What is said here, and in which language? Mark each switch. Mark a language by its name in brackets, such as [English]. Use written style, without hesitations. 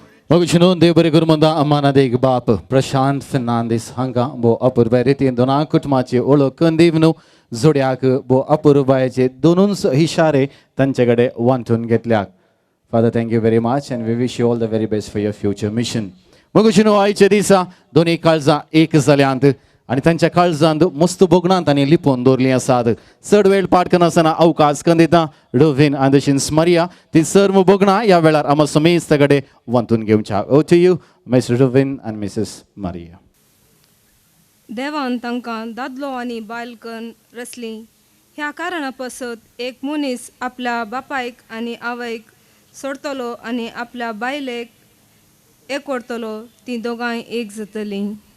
[Konkani] मगुचिनो देव बरे करूं म्हणटा अम्माना देग बाप प्रशांत फेर्नांदीस हांकां भोव अपूर्व रितीन दोना कुटुंबाची ओळख करून दिवन जोड्याक भोव अपूर्वायेचे दोनूच इशारे तांचे कडेन वांटून घेतल्याक. [English] Father, thank you very much and we wish you all the very best for your future mission. [Konkani] मगुचिनो आयच्या दिसा दोनी काळजां एक जाल्यांत आनी तांच्या काळजांत मस्त बोगणांत तांणी लिपोवन दवरलीं आसात. चड वेळ पाठ करनासतना अवकाश करून दिता रोविन आनी तशेंच मारिया ती सर्व बोगणां ह्या वेळार आमी समेस्त कडेन वांटून घेवच्या. O two you mister Rubin आनी मिसेस मारिया. देवान तांकां दादलो आनी बायल करून रचली. ह्या कारणा पासत एक मनीस आपल्या बापायक आनी आवयक सोडतलो आनी आपल्या बायलेक एकवडतलो, ती दोगांय एक जातलीं.